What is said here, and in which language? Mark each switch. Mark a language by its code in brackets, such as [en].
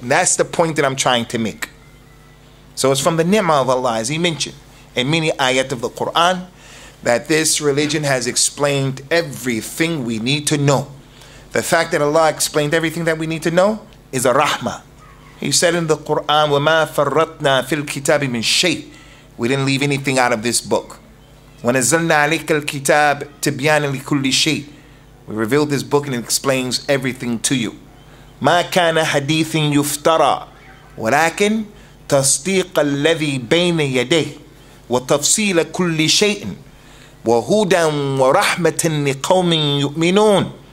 [en] And that's the point that I'm trying to make. So it's from the ni'mah of Allah, as he mentioned in many ayat of the Quran, that this religion has explained everything we need to know. The fact that Allah explained everything that we need to know is a rahmah. He said in the Quran, [ar] وَمَا فَرَّطْنَا فِي الْكِتَابِ مِنْ شَيْءٍ. [en] We didn't leave anything out of this book. [ar] وَنَزَّلْنَا عَلَيْكَ الْكِتَابِ تِبْيَانًا لِكُلِّ شَيْءٍ. [en] We revealed this book and it explains everything to you. [ar] مَا كَانَ حَدِيثٍ يُفْتَرَى وَلَكِنْ تَصْدِيقَ الَّذِي بَيْنَ يَدَيْهِ وَتَفْصِيلَ كُلِّ شَيْءٍ وَهُدًى وَرَحْمَةً لِقَوْمٍ يُؤْمِنُونَ.